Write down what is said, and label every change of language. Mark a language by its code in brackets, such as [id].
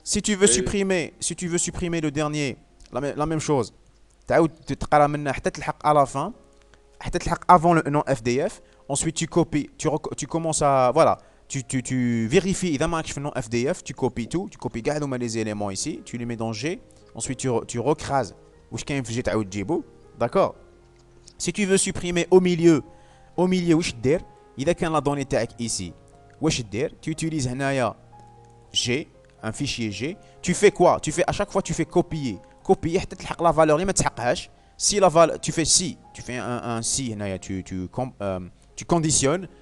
[fr] Si tu veux supprimer le dernier, la même chose. [ar] تقرا منها حتى تلحق [fr] à la fin, [ar] حتى تلحق [fr] avant le nom FDF. Ensuite tu copies, tu commences à voilà, tu vérifies [ar] إذا ما راكش في [fr] le nom FDF, tu copies tout, tu copies [ar] كاع هذوما [fr] les éléments ici, tu les mets dans G. Ensuite tu recrases [ar] واش كاين في G تعاود تجيبو. [fr] D'accord. Si tu veux supprimer au milieu [ar] واش دير؟ إذا كان [fr] la donnée [ar] تاعك ici واش دير؟ [fr] Tu utilises هنايا G, un fichier G. Tu fais quoi? À chaque fois tu fais copier [ar] حتى تلحق [fr] la valeur [ar] اللي ما تسحقهاش. [fr] Si tu fais si, tu fais un si, tu conditionnes.